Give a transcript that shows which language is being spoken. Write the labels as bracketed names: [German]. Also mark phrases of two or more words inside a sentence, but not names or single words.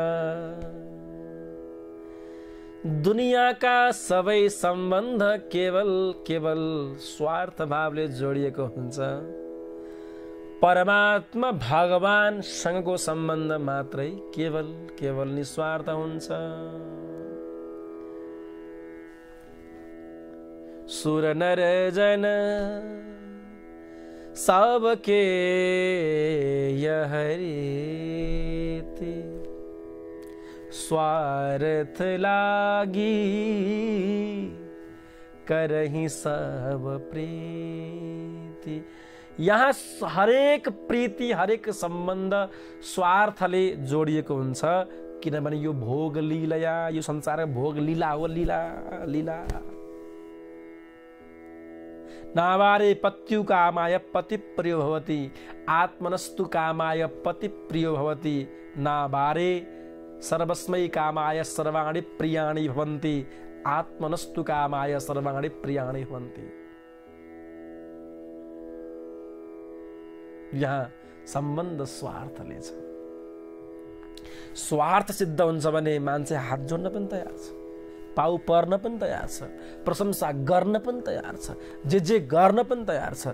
[Nepali] दुनियाका सबै सम्बन्ध केवल स्वार्थ भावले जोडिएको हुन्छ। परमात्मा भगवानसँगको सम्बन्ध मात्रै केवल निस्वार्थ हुन्छ। [Awadhi] सुर नर जन सबके यहरी स्वार्थ लागी करही सब प्रीति। [Nepali] यहाँ हरेक प्रीति हरेक सम्बन्ध स्वार्थले जोडिएको हुन्छ। किनभने यो भोग लीला, यो संसार भोग लीला हो। [Sanskrit] लीला नावारे पत्यु कामाय पति प्रियो भवति, आत्मनस्तु कामाय पति प्रियो भवति। नावारे सर्वस्मै कामाय सर्वाणि प्रियाणि भवन्ति, आत्मनस्तु कामाय सर्वाणि प्रियाणि भवन्ति। [Nepali] यहाँ सम्बन्ध स्वार्थले छ। स्वार्थ सिद्ध हुन्छ भने मान्छे हात जोड्न पनि तयार छ, पाउ पर्न पनि तयार छ, प्रशंसा गर्न पनि तयार छ, जे गर्न पनि तयार छ।